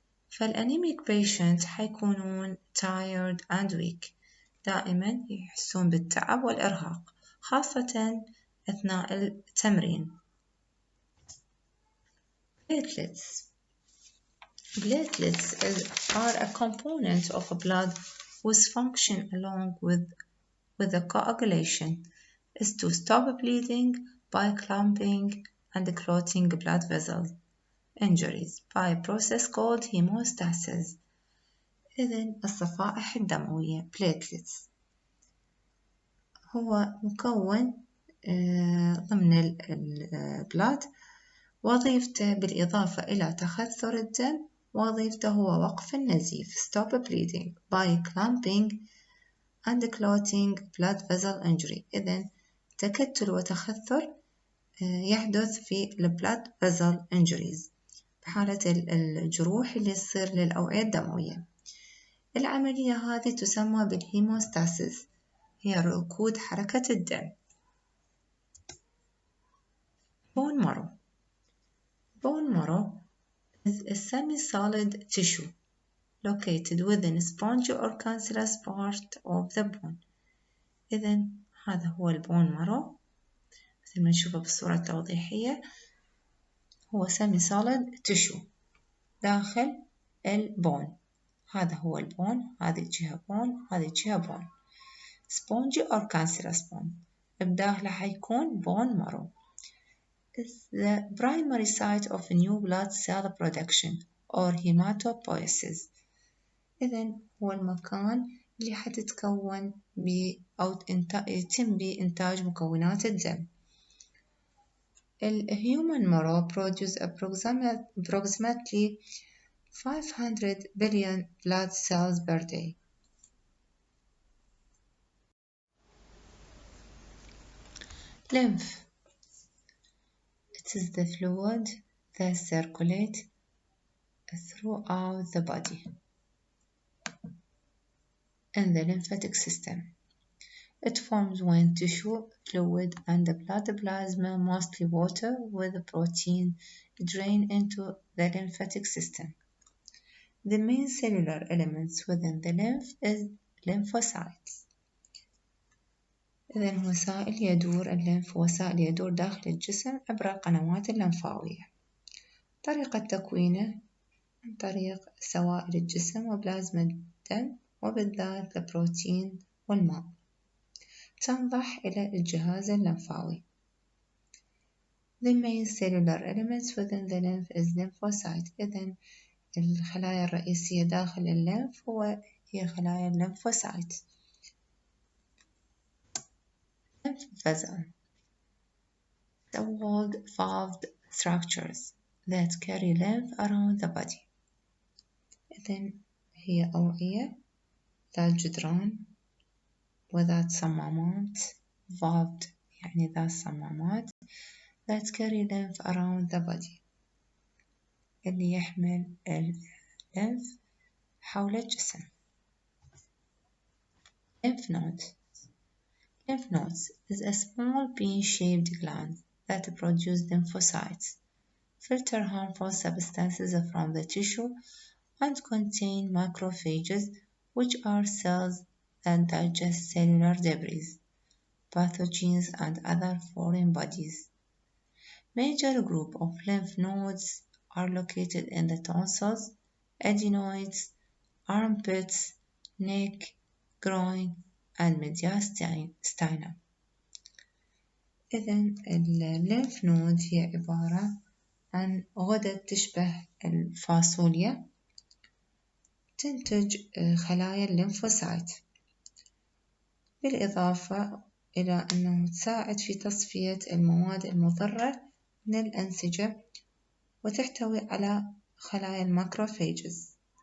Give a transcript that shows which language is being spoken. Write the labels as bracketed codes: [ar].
[ar] فالأنيميك patients حيكونون [en] tired and weak، [ar] دائما يحسون بالتعب والإرهاق خاصة أثناء التمرين. [en] Platelets are a component of blood whose function along with the coagulation is to stop bleeding by clamping and clotting blood vessel injuries by a process called hemostasis. [ar] إذن الصفائح الدموية platelets هو مكون ضمن البلاد، وظيفته بالإضافة إلى تخثر الدم وظيفته هو وقف النزيف [en] stop bleeding by clamping and clotting blood vessel injury. [ar] إذن تكتل وتخثر يحدث في [en] blood vessel injuries [ar] بحالة الجروح اللي تصير للأوعية الدموية. العملية هذه تسمى بالهيموستاسيس، هي ركود حركة الدم. [en] Bone marrow. Bone marrow is a semi-solid tissue located within a spongy or cancellous part of the bone. [ar] إذن هذا هو البون مارو مثل ما نشوفه بالصورة التوضيحية، هو semi-solid tissue داخل البون. هذا هو البون، هذه الجهة بون، هذه الجهة بون. [en] spongy or cancellous bone [ar] بداخله حيكون [en] bone marrow. is the primary site of new blood cell production or hematopoiesis. [ar] إذن هو المكان اللي حتتكون أو يتم بإنتاج مكونات الدم. [en] Human marrow produces approximately 500 billion blood cells per day. Lymph. It is the fluid that circulates throughout the body in the lymphatic system. It forms when tissue, fluid, and the blood plasma, mostly water with protein, drain into the lymphatic system. The main cellular elements within the lymph is lymphocytes. [ar] إذن وسائل يدور داخل الجسم عبر القنوات اللمفاوية. طريقة تكوينه عن طريق سوائل الجسم وبلازما الدم وبالذات البروتين والماء. تنضح إلى الجهاز اللمفاوي. [en] The main cellular elements within the lymph is lymphocyte. [ar] إذن الخلايا الرئيسية داخل الليمف هي خلايا الليمفوسايت. [en] Lymph vessel. The walled valved structures that carry lymph around the body. [ar] إذن هي أوعية ذات جدران وذات صمامات valved يعني ذات صمامات [en] that carry lymph around the body [ar] اللي يحمل الليمف حول الجسم. [en] Lymph node. Lymph nodes is a small bean-shaped gland that produce lymphocytes, filter harmful substances from the tissue, and contain macrophages, which are cells that digest cellular debris, pathogens, and other foreign bodies. Major group of lymph nodes are located in the tonsils, adenoids, armpits, neck, groin, and mediastinum. [ar] إذن الليمف نود هي عبارة عن غدد تشبه الفاصوليا تنتج خلايا الليمفوسايت، بالإضافة إلى أنه تساعد في تصفية المواد المضرة من الأنسجة وتحتوي على خلايا الماكروفاجز.